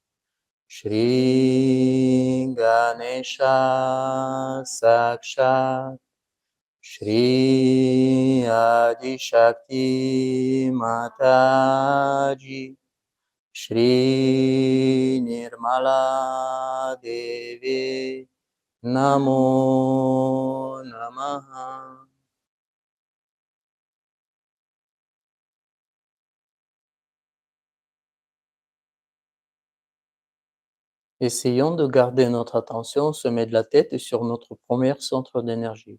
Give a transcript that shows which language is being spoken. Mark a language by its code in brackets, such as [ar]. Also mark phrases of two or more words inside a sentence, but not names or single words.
[sa] श्री गणेश साक्षात् श्री आदि शक्ति माताजी श्री निर्मला देवी नमो नमः. [fr] Essayons de garder notre attention au sommet de la tête et sur notre premier centre d'énergie.